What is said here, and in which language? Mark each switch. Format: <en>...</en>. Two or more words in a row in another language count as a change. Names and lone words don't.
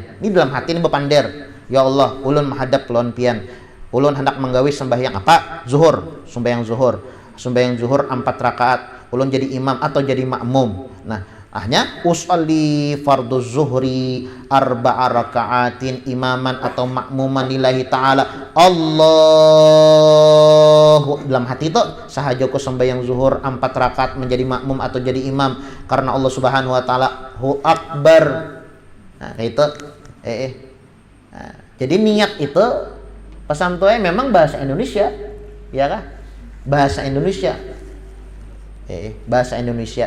<bjn>Ini dalam hati ini bepander. Ya Allah, ulun menghadap lawan pian. Ulun hendak menggawi sembahyang apa? Zuhur, sembahyang zuhur. Sembahyang zuhur 4 rakaat. Ulun jadi imam atau jadi makmum. Nah, hanya</bjn> <ar>أصلي فرض الظهر أربع ركعات إماما atau مأموما لله تعالى.</ar> <bjn>Allahu, dalam hati itu sahajaku sembahyang zuhur 4 rakaat menjadi makmum atau jadi imam karena Allah</bjn> <ar>سبحانه وتعالى هو أكبر.</ar> <bjn>Nah, itu Nah, jadi niat itu pesan tuanya memang bahasa Indonesia, ya kan? Bahasa Indonesia. Bahasa Indonesia.</bjn>